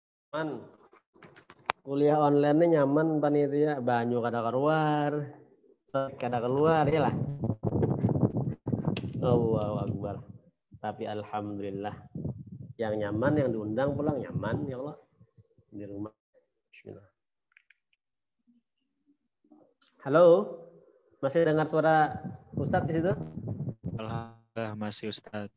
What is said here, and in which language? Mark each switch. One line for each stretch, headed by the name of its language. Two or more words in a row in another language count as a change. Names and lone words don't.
Banjar: Man, kuliah online nyaman panitia, banyu kada keluar, kada keluar ya lah.
Arabic: الله أكبر.
Indonesian: Tapi alhamdulillah yang nyaman, yang diundang pulang nyaman ya Allah di rumah. Bismillah. Halo, masih dengar suara Ustadz di situ? Alhamdulillah masih Ustadz.